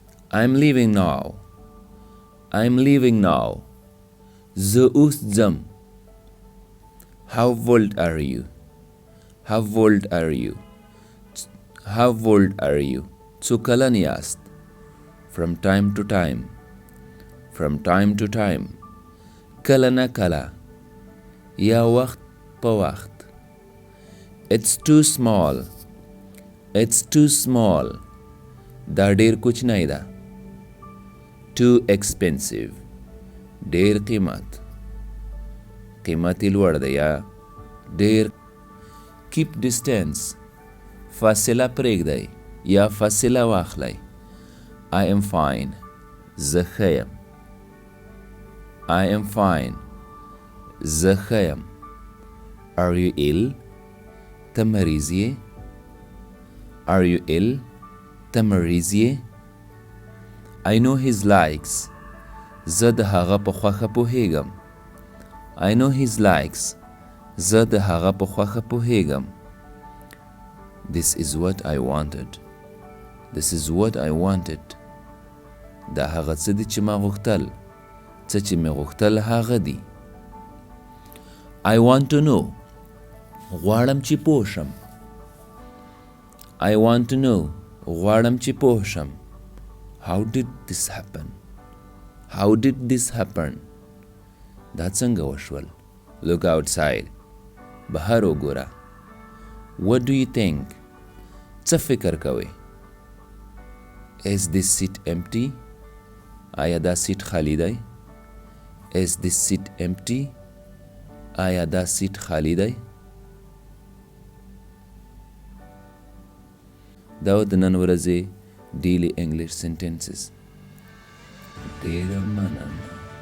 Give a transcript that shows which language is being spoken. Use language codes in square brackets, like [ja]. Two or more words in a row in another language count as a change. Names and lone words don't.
[en] I'm leaving now. I'm leaving now. [ps] زه اوس ځم. [en] How old are you? How old are you? How old are you? [ps] څو کلن یاست؟ [en] From time to time. From time to time. [ps] کله نه کله. یا وخت په وخت. [en] It's too small. It's too small. [ps] دا ډیر کوچنی ده. [en] Too expensive. [ps] ډیر قیمت. قیمت یې لوړ دی یا ډیر. [en] Keep distance. [ps] فاصله پرېږدئ یا فاصله واخلئ. [en] I am fine. [ps] زه ښه یم. [en] I am fine. [ps] زه ښه یم. [en] Are you ill? [ps] ته مریض یې؟ [en] Are you ill? [ps] ته مریض یې؟ [en] I know his likes. [ps] زه د هغه په خوښه پوهیږم. [en] I know his likes. [ps] زه د هغه په خوښه پوهیږم. [en] This is what I wanted. This is what I wanted. [ps] دا هغه څه دي چې ما غوښتل. څه چې مې غوښتل هغه دي. [en] I want to know. [ps] غواړم چې پوه شم. [en] I want to know. [ps] غواړم چې پوه شم. [en] How did this happen? How did this happen? [ps] دا څنګه وشول؟ [en] Look outside. [ps] بهر وګوره. [en] What do you think? [ps] څه فکر کوئ؟ [en] Is this seat empty? [ps] آیا دا سیټ خالی دی؟ [en] Is this seat empty? [ps] آیا دا سیټ خالی دی؟ دا د نن ورځې [en] daily English sentences. [ps] ډېره مننه.